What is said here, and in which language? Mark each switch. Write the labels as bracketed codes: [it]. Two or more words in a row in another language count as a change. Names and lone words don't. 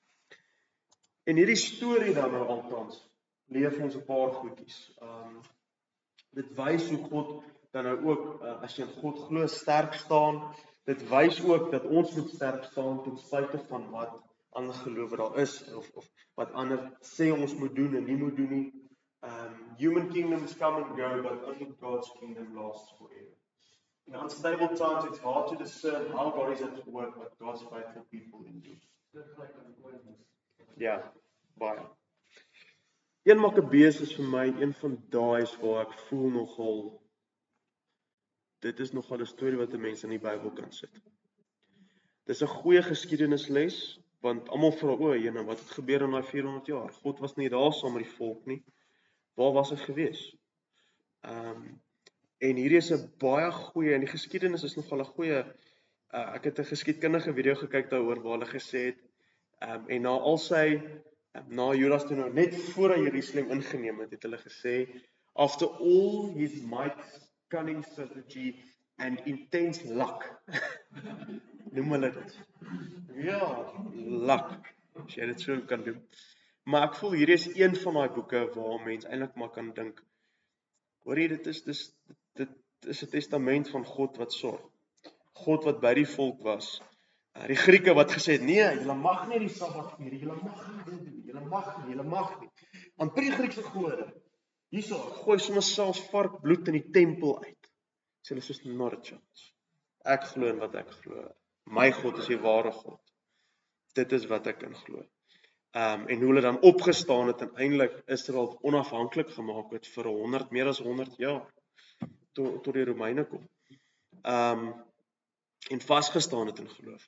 [af] En hierdie storie dan nou altans leer ons 'n paar goedjies. Dit wys hoe God dan nou ook, as jy in God glo, sterk staan. Dit wys ook dat ons moet sterk staan ten spyte van wat ander gelowe daar is, of wat ander sê ons moet doen en nie moet doen nie. [en] Human kingdoms come and go, but only God's kingdom lasts forever. In unstable times, it's hard to discern how God is at work, but God's faithful people endure. [af] Ja, baie. 1 Makabeus is vir my een van daai waar ek voel nogal, dit is nogal 'n storie wat 'n mens in die Bybel kan sit. Dis 'n goeie geskiedenisles, want almal vra, wat het gebeur in daai 400 jaar? God was nie daar saam met die volk nie. Waar was hy gewees? En hierdie is 'n baie goeie, en die geskiedenis is nogal 'n goeie, ek het 'n geskiedkundige video gekyk daaroor waar hulle gesê het, en na Judas toe nou net voor hy Jerusalem ingeneem het, het hulle gesê, [en] after all his might, cunning strategy and intense luck, [af] noem hulle dit. Ja, luck, as jy dit so kan doen. Maar ek voel hierdie is een van daai boeke waar mens eintlik maar kan dink, hoorie, dit is 'n testament van God wat sorg. God wat by die volk was. Die Grieke wat gesê het, nee, julle mag nie die Sabbat vier, julle mag nie dit doen, julle mag nie. Want by die Griekse gode, hierso, gooi sommer selfs varkbloed in die tempel uit. Sê hulle soos [en] not a chance. [af] Ek glo in wat ek glo. My God is die ware God. Dit is wat ek in glo. En hoe hulle dan opgestaan het en eintlik Israel onafhanklik gemaak het vir meer as 100 jaar tot die Romeine kom. En vasgestaan het in geloof.